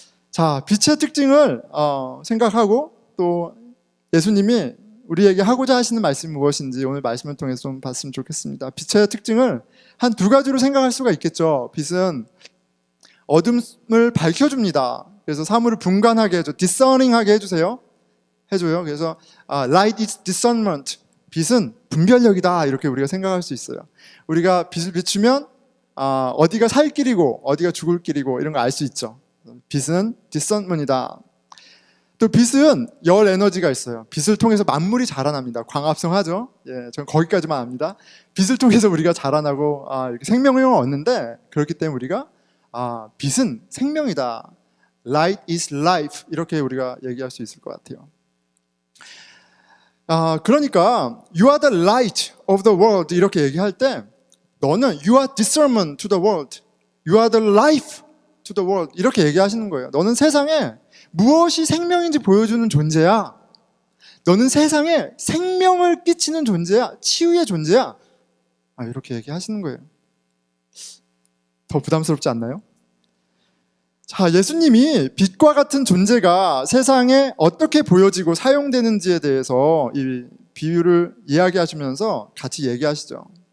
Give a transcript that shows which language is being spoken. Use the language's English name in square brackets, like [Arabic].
[Korean] 자, 빛의 특징을 생각하고 또 예수님이 우리에게 하고자 하시는 말씀이 무엇인지 오늘 말씀을 통해서 좀 봤으면 좋겠습니다. 빛의 특징을 한 두 가지로 생각할 수가 있겠죠. 빛은 어둠을 밝혀줍니다. 그래서 사물을 분간하게 해줘, discerning하게 해줘요. [English] 그래서 light is discernment. [Korean] 빛은 분별력이다 이렇게 우리가 생각할 수 있어요. 우리가 빛을 비추면 어디가 살 길이고 어디가 죽을 길이고 이런 거 알 수 있죠. 빛은 discernment이다. 또 빛은 열 에너지가 있어요. 빛을 통해서 만물이 자라납니다. 광합성하죠. 예, 전 거기까지만 압니다. 빛을 통해서 우리가 자라나고 이렇게 생명을 얻는데, 그렇기 때문에 우리가 빛은 생명이다. [English] Light is life. [Korean] 이렇게 우리가 얘기할 수 있을 것 같아요. [English] 그러니까 You are the light of the world [Korean] 이렇게 얘기할 때 너는 [English] You are discernment to the world. You are the life to the world [Korean] 이렇게 얘기하시는 거예요. 너는 세상에 무엇이 생명인지 보여주는 존재야. 너는 세상에 생명을 끼치는 존재야. 치유의 존재야. 이렇게 얘기하시는 거예요. 더 부담스럽지 않나요? 자, 예수님이 빛과 같은 존재가 세상에 어떻게 보여지고 사용되는지에 대해서 이 비유를 이야기하시면서 같이 얘기하시죠.